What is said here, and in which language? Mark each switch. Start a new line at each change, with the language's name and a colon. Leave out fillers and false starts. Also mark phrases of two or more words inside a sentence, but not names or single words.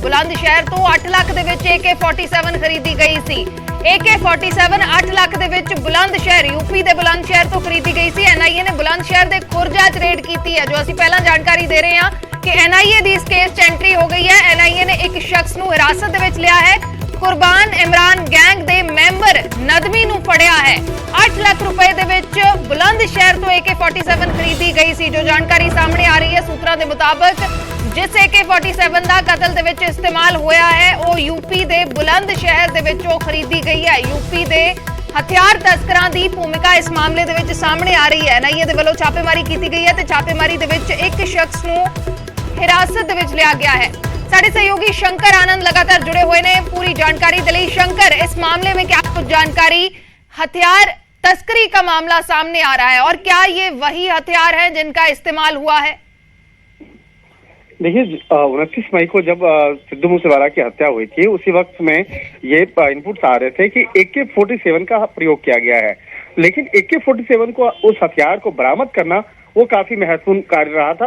Punjabi: ਬੁਲੰਦ ਸ਼ਹਿਰ ਤੋਂ 8 ਲੱਖ ਦੇ ਵਿੱਚ AK-47 ਖਰੀਦੀ ਗਈ ਸੀ। AK-47 8 ਲੱਖ ਦੇ ਵਿੱਚ ਬੁਲੰਦ ਸ਼ਹਿਰ यूपी ਦੇ ਬੁਲੰਦ ਸ਼ਹਿਰ ਤੋਂ ਖਰੀਦੀ ਗਈ ਸੀ। NIA ਨੇ ਬੁਲੰਦ ਸ਼ਹਿਰ ਦੇ ਖੁਰਜਾ 'ਚ ਰੇਡ ਕੀਤੀ ਹੈ। ਜੋ ਅਸੀਂ ਪਹਿਲਾਂ ਜਾਣਕਾਰੀ ਦੇ ਰਹੇ ਹਾਂ ਕਿ NIA ਦੀ ਇਸ ਕੇਸ 'ਚ ਐਂਟਰੀ ਹੋ ਗਈ ਹੈ। NIA ਨੇ ਇੱਕ ਸ਼ਖਸ ਨੂੰ ਹਿਰਾਸਤ ਦੇ ਵਿੱਚ ਲਿਆ ਹੈ। ਕੁਰਬਾਨ ਇਮਰਾਨ ਗੈਂਗ ਦੇ ਮੈਂਬਰ ਨਦਮੀ ਨੂੰ ਫੜਿਆ ਹੈ। 8 ਲੱਖ ਰੁਪਏ ਦੇ ਵਿਚ ਬੁਲੰਦ ਸ਼ਹਿਰ ਤੋ AK-47 ਖਰੀਦੀ ਗਈ ਸੀ।
Hindi: जो जानकारी सामने आ रही है सूत्रों के मुताबिक
Punjabi: ਜਿਸ AK-47 ਦਾ ਕਤਲ ਦੇ ਵਿਚ ਇਸਤੇਮਾਲ ਹੋਇਆ ਹੈ ਵੋ ਯੂਪੀ ਦੇ ਬੁਲੰਦ ਸ਼ਹਿਰ ਦੇ ਵਿਚੋਂ ਖਰੀਦੀ ਗਈ ਹੈ। ਯੂਪੀ ਦੇ ਹਥਿਆਰ ਤਸਕਰਾਂ ਦੀ ਭੂਮਿਕਾ ਇਸ ਮਾਮਲੇ ਦੇ ਵਿਚ ਸਾਹਮਣੇ ਆ ਰਹੀ ਹੈ। NIA ਦੇ ਵੱਲੋਂ ਛਾਪੇਮਾਰੀ ਕੀ ਗਈ ਹੈ ਤੇ ਛਾਪੇਮਾਰੀ ਦੇ ਵਿਚ ਏਕ ਸ਼ਖ਼ਸ ਨੂੰ ਹਿਰਾਸਤ ਦੇ ਵਿਚ ਲਿਆ ਗਯਾ ਹੈ। ਸਾਡੇ ਸਹਿਯੋਗੀ ਸ਼ੰਕਰ ਆਨੰਦ ਲਗਾਤਾਰ ਜੁੜੇ ਹੋਏ ਨੇ
Hindi: पूरी जानकारी के लिए। शंकर, इस मामले में क्या कुछ जानकारी? हथियार तस्करी का मामला सामने आ रहा है और क्या ये वही हथियार हैं जिनका इस्तेमाल हुआ है? देखिए, 29 मई को जब सिद्धू मूसेवाला की हत्या हुई थी उसी वक्त में ये इनपुट्स आ रहे थे कि AK-47 का प्रयोग किया गया है, लेकिन AK-47 को उस हथियार को बरामद करना वो काफी महत्वपूर्ण कार्य रहा था।